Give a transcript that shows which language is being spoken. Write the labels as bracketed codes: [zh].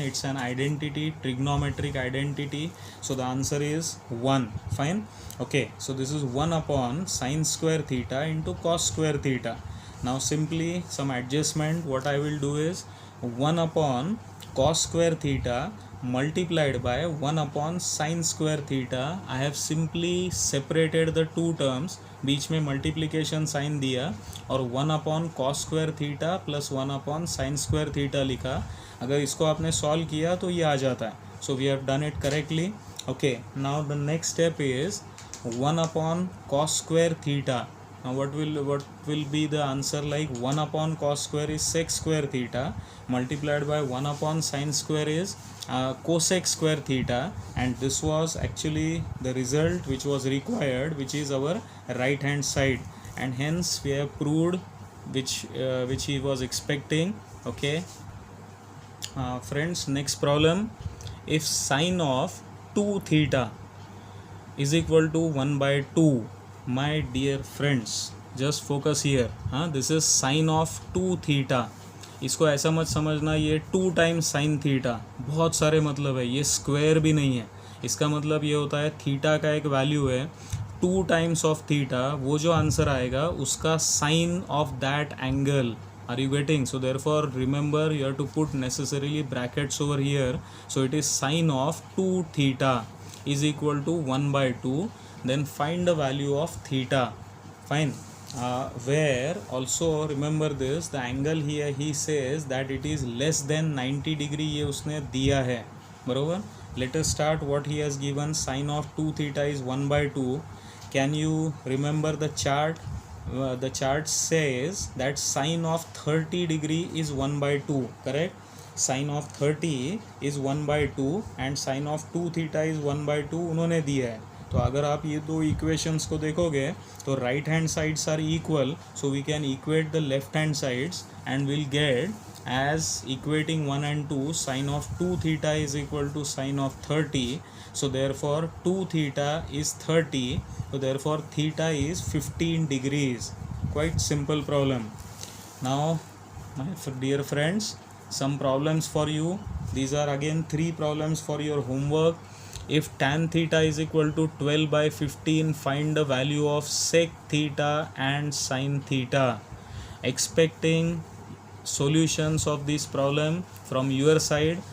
[en] It's an identity, trigonometric identity, so the answer is 1. Fine. Okay, so this is 1 upon sin square theta into cos square theta. Now simply some adjustment, what I will do is 1 upon cos square theta multiplied by 1 upon sin square theta. I have simply separated the two terms, [hi] बीच में [en] Multiplication sign दिया और 1 upon cos square theta plus 1 upon sine square theta लिखा। [hi] अगर इसको आपने solve किया तो ये आ जाता है, [en] So we have done it correctly. Okay, now the next step is 1 upon cos square theta. Now what will be the answer? Like 1 upon cos square is sec square theta multiplied by 1 upon sin square is cosec square theta, and this was actually the result which was required, which is our right hand side, and hence we have proved which he was expecting. Okay, friends, next problem. If sine of 2 theta is equal to 1 by 2, my dear friends, just focus here. This is sine of 2 theta. [hi] इसको ऐसा मत समझना ये 2 times sine theta, बहुत सारे मतलब है, ये स्क्वायर भी नहीं है। इसका मतलब ये होता है थीटा का एक वैल्यू है 2 टाइम्स ऑफ थीटा, वो जो आंसर आएगा उसका sign of that angle. [en] Are you getting? So therefore remember you have to put necessarily brackets over here. So it is sine of 2 theta is equal to 1 by 2. Then find the value of theta. Fine. Where also remember this, the angle here he says that it is less than 90 degree, [hi] ये उसने दिया है, बरोबर. [en] Let us start what he has given. Sine of 2 theta is 1 by 2. Can you remember the chart? The chart says that sine of 30 degree is 1 by 2, correct? Sine of 30 is 1 by 2 and sine of 2 theta is 1 by 2 [hi] उन्होंने दिया है. तो अगर आप ये दो equations को देखोगे तो [en] Right hand sides are equal, so we can equate the left hand sides and will get as equating 1 and 2, sine of 2 theta is equal to sine of 30, so therefore 2 theta is 30, so therefore theta is 15 degrees. Quite simple problem. Now my dear friends, some problems for you. These are again 3 problems for your homework. If tan theta is equal to 12 by 15, find the value of sec theta and sin theta. Expecting solutions of this problem from your side.